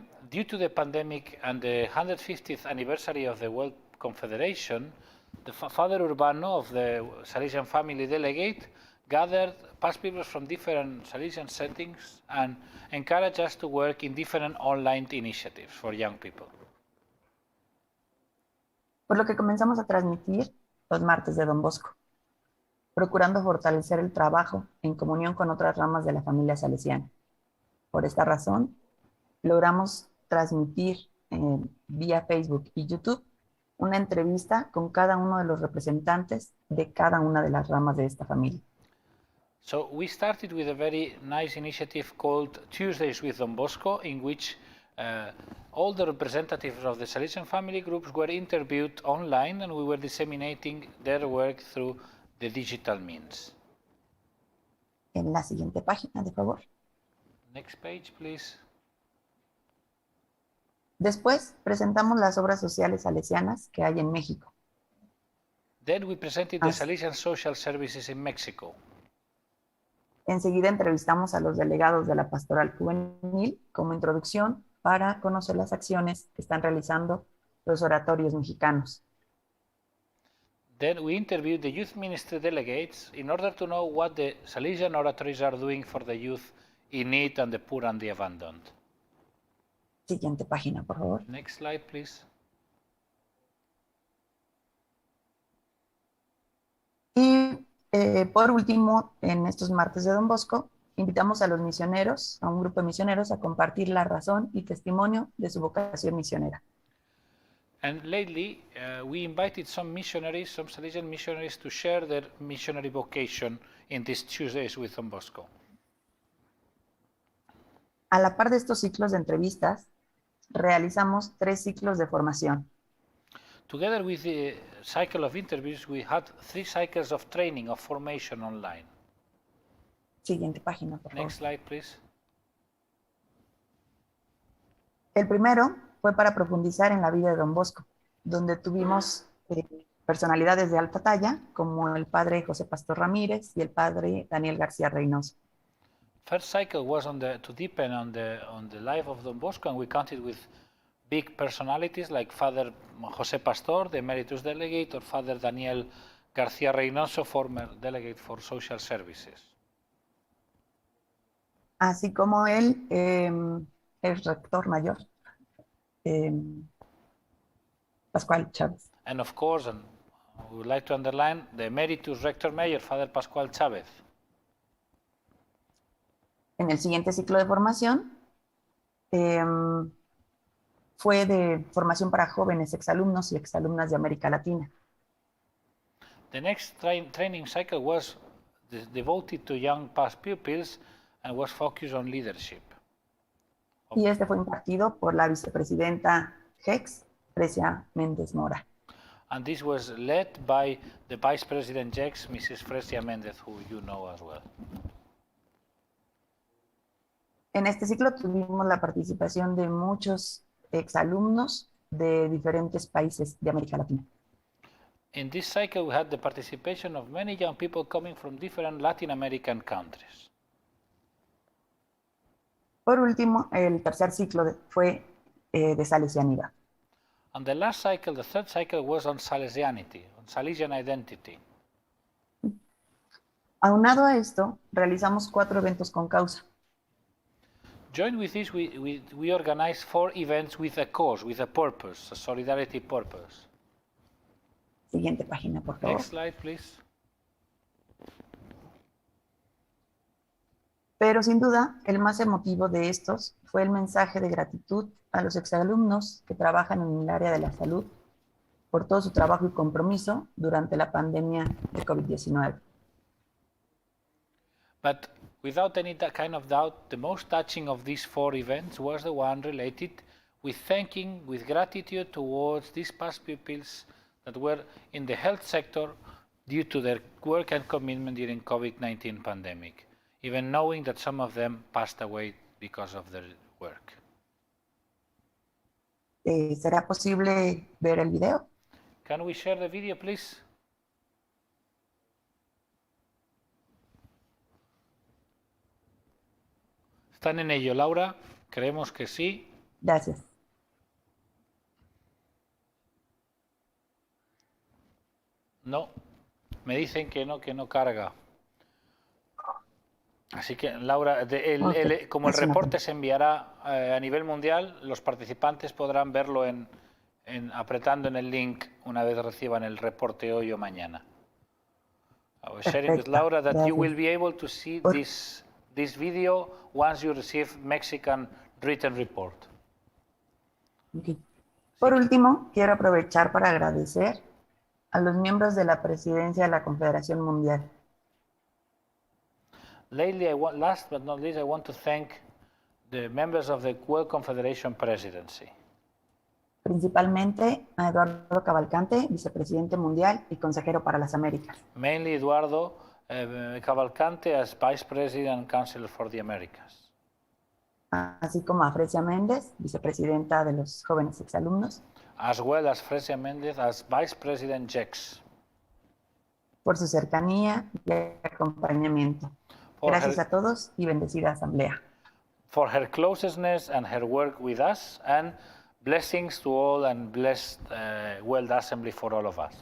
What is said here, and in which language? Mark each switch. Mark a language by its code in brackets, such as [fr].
[en] Due to the pandemic and the 150th anniversary of the World Confederation, the Father Urbano of the Salesian Family Delegate gathered past people from different Salesian settings and encouraged us to work in different online initiatives for young people. [es] Por lo que comenzamos a transmitir los martes de Don Bosco, procurando fortalecer el trabajo en comunión con otras ramas de la familia salesiana. Por esta razón, logramos transmitir vía Facebook y YouTube una entrevista con cada uno de los representantes de cada una de las ramas de esta familia. [en] So we started with a very nice initiative called Tuesdays with Don Bosco, in which all the representatives of the Salesian family groups were interviewed online, and we were disseminating their work through the digital means. [es] En la siguiente página, de favor. [en] Next page, please. [es] Después presentamos las obras sociales salesianas que hay en México. [en] Then we presented the Salesian social services in Mexico. [es] Enseguida entrevistamos a los delegados de la Pastoral Juvenil como introducción para conocer las acciones que están realizando los oratorios mexicanos. [en] Then we interviewed the youth ministry delegates in order to know what the Salesian oratories are doing for the youth in need and the poor and the abandoned. [es] Siguiente página, por favor. [en] Next slide, please. [es] Y por último, en estos martes de Don Bosco, invitamos a los misioneros, a un grupo de misioneros, a compartir la razón y testimonio de su vocación misionera. [en] And lately, we invited some missionaries, some Salesian missionaries, to share their missionary vocation in these Tuesdays with Don Bosco. [es] A la par de estos ciclos de entrevistas, realizamos 3 ciclos de formación. [en] Together with the cycle of interviews, we had 3 cycles of training, of formation online. [es] Siguiente página, por favor. [en] Next slide, please. [es] El primero fue para profundizar en la vida de Don Bosco, donde tuvimos personalidades de alta talla, como el padre José Pastor Ramírez y el padre Daniel García Reynoso. [en] First cycle was to deepen on the life of Don Bosco, and we counted with big personalities like Father José Pastor, the Emeritus Delegate, or Father Daniel García Reynoso, former Delegate for Social Services. [es] Así como él, el rector mayor, Pascual Chávez. [en] And of course, and we would like to underline, the Emeritus Rector Mayor, Father Pascual Chávez. [es] En el siguiente ciclo de formación, fue de formación para jóvenes exalumnos y exalumnas de América Latina. [en] The next training cycle was devoted to young past pupils and was focused on leadership. [es] Y este fue impartido por la vicepresidenta Hex, Fresia Méndez Mora. [en] And this was led by the Vice President Jex, Mrs. Fresia Méndez, who you know as well. [es] En este ciclo tuvimos la participación de muchos exalumnos de diferentes países de América Latina. [en] In this cycle, we had the participation of many young people coming from different Latin American countries. [es] Por último, el tercer ciclo fue de salesianidad. [en] And the last cycle, the third cycle, was on Salesianity, on Salesian identity. [es] Aunado a esto, realizamos 4 eventos con causa. [en] Joined with this, we organized 4 events with a cause, with a purpose, a solidarity purpose. [es] Siguiente página, por favor. [en] Next slide, please. [es] Pero sin duda, el más emotivo de estos fue el mensaje de gratitud a los exalumnos que trabajan en el área de la salud por todo su trabajo y compromiso durante la pandemia de COVID-19. [en] But without any kind of doubt, the most touching of these 4 events was the one related with thanking, with gratitude towards these past pupils that were in the health sector due to their work and commitment during COVID-19 pandemic, even knowing that some of them passed away because of their work. [es] ¿Será posible ver el video? [en] Can we share the video, please? [es] ¿Están en ello, Laura? Creemos que sí. Gracias. No, me dicen que no carga. Así que, Laura, como el reporte se enviará a nivel mundial, los participantes podrán verlo apretando en el link una vez reciban el reporte hoy o mañana. [en] I was sharing with Laura that you will be able to see this video once you receive Mexican written report. Okay. [es] Por último, quiero aprovechar para agradecer a los miembros de la presidencia de la Confederación Mundial. [en] Last but not least, I want to thank the members of the World Confederation Presidency. [es] Principalmente a Eduardo Cavalcante, vicepresidente mundial y consejero para las Américas. [en] Mainly Eduardo Cavalcante as Vice President and Counselor for the Americas. [es] Así como a Frecia Méndez, vicepresidenta de los jóvenes exalumnos. [en] As well as Frecia Méndez as Vice President JEX. [es] Por su cercanía y acompañamiento. Gracias a todos y bendecida asamblea. [en] For her closeness and her work with us, and blessings to all and blessed World Assembly for all of us.